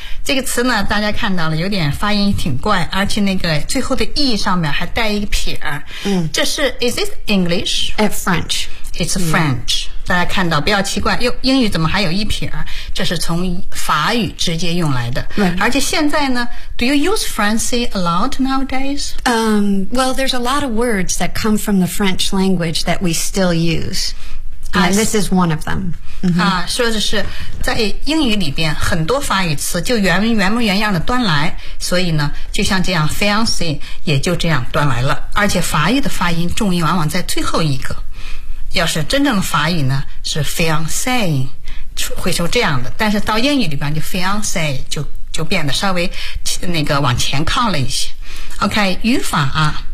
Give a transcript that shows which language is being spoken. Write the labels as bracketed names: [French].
[Chinese] 这个词呢大家看到了有点发音挺怪而且那个最后的 E 上面还带一个撇儿。这是 [English] is it English? It's French. It's French、mm-hmm. [Chinese] 大家看到不要奇怪英语怎么还有一撇这是从法语直接用来的、 [English] right. [Chinese] 而且现在呢 [English] Do you use Francais a lot nowadays?、 Well, there's a lot of words that come from the French language that we still use And this is one of them、 mm-hmm. [Chinese] 说的是在英语里边很多法语词就原模原样的端来所以呢就像这样 Fiancé 也就这样端来了而且法语的发音重音往往在最后一个要是真正的法语呢是 fiancé 会说这样的但是到英语里边就 fiancé 就变得稍微那个往前靠了一些 OK 语法啊